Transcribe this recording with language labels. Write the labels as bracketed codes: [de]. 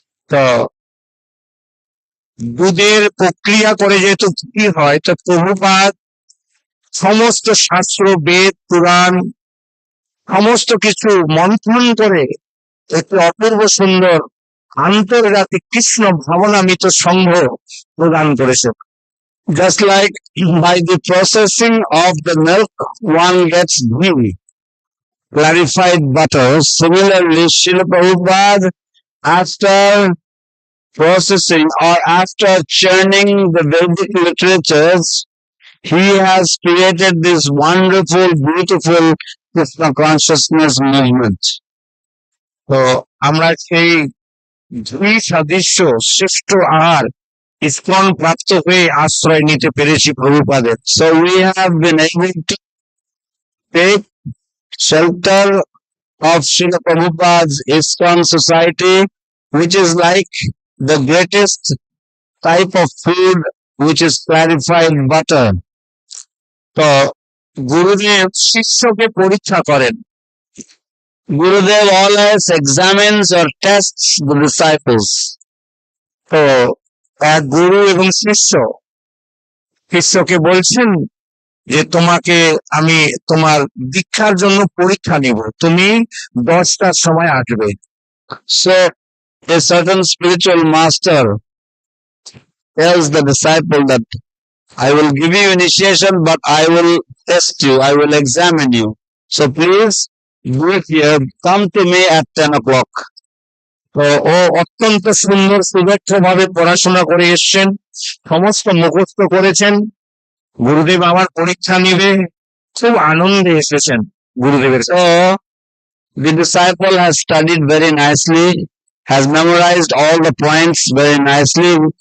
[bn] তো দুধের প্রক্রিয়া করে যেহেতু ঘি হয়, তো প্রভুপাদ সমস্ত শাস্ত্র, বেদ, পুরাণ সমস্ত কিছু মন্থন করে একটি অপূর্ব সুন্দর আন্তর্জাতিক কৃষ্ণ ভাবনামিত সংঘ প্রদান করেছে। [en] Just like by the processing of the milk, one gets ghee, clarified butter. Similarly, Srila Prabhupada, after processing or after churning the Vedic literatures, he has created this wonderful, beautiful Krishna consciousness movement. [bn] তো আমরা সেই দুই সাদৃশ্য শ্রেষ্ঠ আর ISKCON প্রাপ্ত হয়ে আশ্রয় নিতে পেরেছি প্রভুপাদের। [en] So we have been able to take shelter of Srila Prabhupada's ISKCON society, which is like the greatest type of food, which is clarified butter. [bn] তো গুরুদেব শিষ্যকে পরীক্ষা করেন। [en] Gurudev always examines or tests the disciples. [bn] তো এক গুরু এবং শিষ্যকে বলছেন যে তোমাকে আমি তোমার দীক্ষার জন্য পরীক্ষা নিব, তুমি 10টার সময় আসবে। [en] So a certain spiritual master tells the disciple that I will give you initiation, but I will test you, I will examine you. So please do it here, come to me at 10 o'clock. [bn] তো ও অত্যন্ত সুন্দর সুদক্ষ ভাবে পড়াশোনা করে এসছেন, সমস্ত মুখস্থ করেছেন। গুরুদেব আমার পরীক্ষা নিবে, খুব আনন্দে এসেছেন গুরুদেবের। [en] So the disciple has studied very nicely, has memorized all the points very nicely.